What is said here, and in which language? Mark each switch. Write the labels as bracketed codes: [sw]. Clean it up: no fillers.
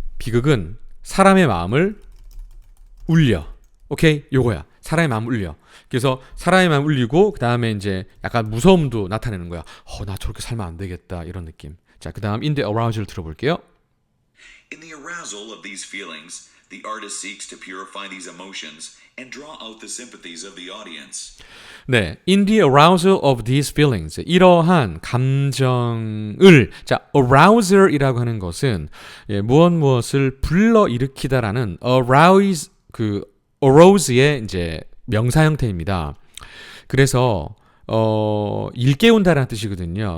[ko] 비극은 사람의 마음을 울려. 오케이? 요거야. 사람의 마음을 울려. 그래서 사람의 마음을 울리고 그 다음에 이제 약간 무서움도 나타내는 거야. 나 저렇게 살면 안 되겠다 이런 느낌. 자, 그 다음 [en] in the arousal [ko] 들어볼게요. [en] In the arousal of these feelings, the artist seeks to purify these emotions and draw out the sympathies of the audience. [ko] 네, [en] in the arousal of these feelings, [ko] 이러한 감정을 자, arouser이라고 하는 것은 무엇을 불러일으키다라는 arouse arouse의 이제 명사 형태입니다. 그래서 일깨운다라는 뜻이거든요.